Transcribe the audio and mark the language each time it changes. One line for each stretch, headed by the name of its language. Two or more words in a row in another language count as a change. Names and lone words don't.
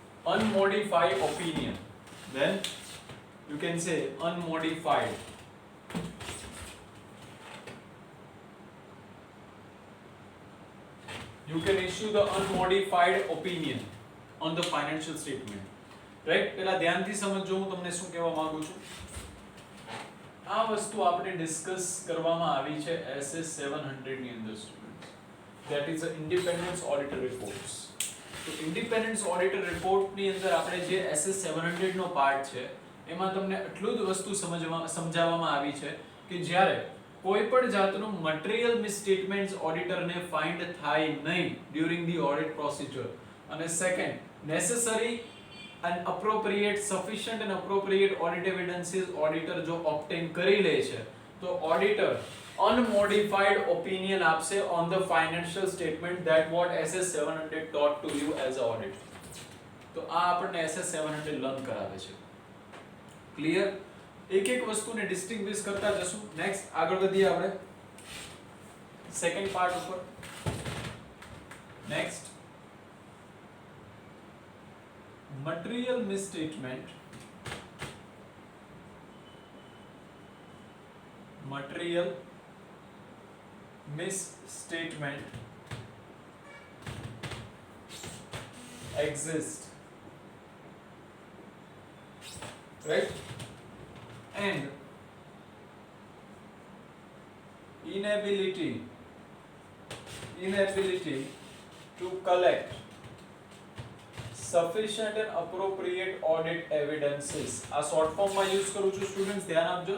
English: unmodified opinion, then you can say unmodified. You can issue the unmodified opinion on the financial statement.
Gujarati: રાઈટ, પેલા ધ્યાનથી સમજજો હું તમને શું કહેવા માંગુ છું. આ વસ્તુ આપણે ડિસ્કસ કરવામાં આવી છે SS 700 ની અંદર સ્ટુડન્ટ્સ.
English: that is a independence auditor reports.
Gujarati: તો
English: independence auditor report
Gujarati: ની અંદર આપણે જે SS 700 નો પાર્ટ છે એમાં તમને એટલું જ વસ્તુ સમજાવવામાં આવી છે કે જ્યારે કોઈ પણ જાતનું
English: material misstatements ઓડિટરને ફાઇન્ડ
Gujarati: થાય નહીં
English: during the audit procedure, અને second necessary and appropriate sufficient and appropriate audit evidences auditor જો obtain
Gujarati: કરી લે છે તો
English: auditor unmodified opinion આપશે on the financial statement that what SS 700 taught to you as a audit.
Gujarati: તો આ આપણને SS 700 લર્ન કરાવે છે. ક્લિયર? એક એક વસ્તુને ડિસ્ટિંગ્વિશ કરતા જશું. નેક્સ્ટ આગળ વધીએ આપણે સેકન્ડ પાર્ટ ઉપર.
English: નેક્સ્ટ material misstatement exist, right, and inability to collect sufficient and appropriate audit evidences.
Gujarati: આ
English: short form
Gujarati: માં યુઝ કરું છું સ્ટુડન્ટ્સ, ધ્યાન આપજો.